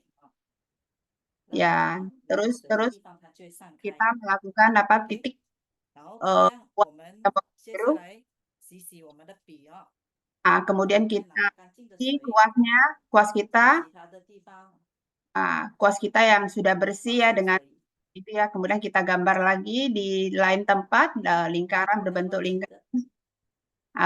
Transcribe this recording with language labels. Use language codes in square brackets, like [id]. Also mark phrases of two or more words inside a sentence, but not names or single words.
[id] Ya, terus kita melakukan titik [zh] 然后这样我们接下 [id] biru. [zh] 来洗洗我们的笔哦， [id] Kemudian [zh] 再 [id] kita [zh] 拿干净的 [id] isi [zh] 水 [id] kuasnya, kuas [zh] 在 [id] kita, [zh] 其他的地方 [id] kuas kita yang sudah bersih [zh] 放 [id] ya [zh] 上 [id] dengan [zh] 水， [id] itu ya. Kemudian kita gambar lagi di lain tempat, lingkaran [zh] 再 [id] berbentuk [zh] 画几 [id] lingkaran, [zh] 个，